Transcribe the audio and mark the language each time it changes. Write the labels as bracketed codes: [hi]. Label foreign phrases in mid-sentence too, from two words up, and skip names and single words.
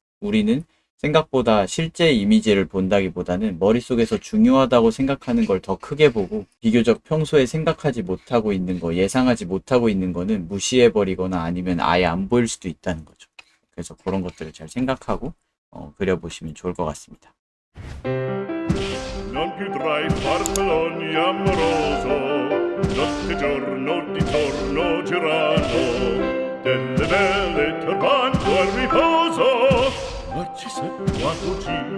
[ko] 우리는 생각보다 실제 이미지를 본다기보다는 머릿속에서 중요하다고 생각하는 걸 더 크게 보고 비교적 평소에 생각하지 못하고 있는 거, 예상하지 못하고 있는 거는 무시해버리거나 아니면 아예 안 보일 수도 있다는 거죠. 그래서 그런 것들을 잘 생각하고 그려보시면 좋을 것 같습니다. [it] Non più tra i farfalloni amoroso, notte e giorno di torno girando, delle belle turbando al riposo, ma ci sei quando